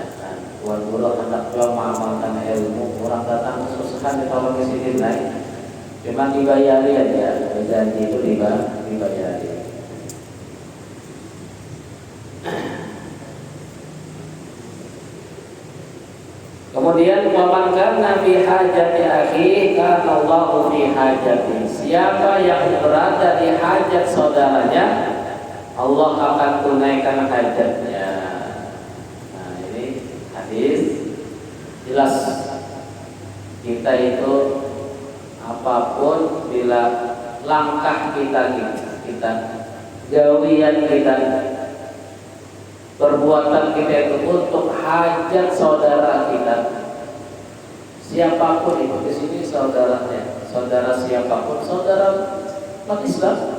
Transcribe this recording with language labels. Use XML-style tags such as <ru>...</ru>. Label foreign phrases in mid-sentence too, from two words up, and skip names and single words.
<id>Tuan guru hendak jual mengamalkan ilmu, orang datang kesusahan ditolong di sini naik, cuma dibayari aja, janji itu dibayari.</id> <ar>Kemudian ومن كان في حاجة أخيه كان الله في حاجته.</ar> <id>Siapa yang berada di hajat saudaranya, Allah akan tunaikan hajatnya. Nah, ini hadis jelas. Kita itu apapun bila langkah kita gawian kita, perbuatan kita itu untuk hajat saudara kita, siapapun itu di sini saudaranya, saudara siapapun, saudara umat Islam,</id>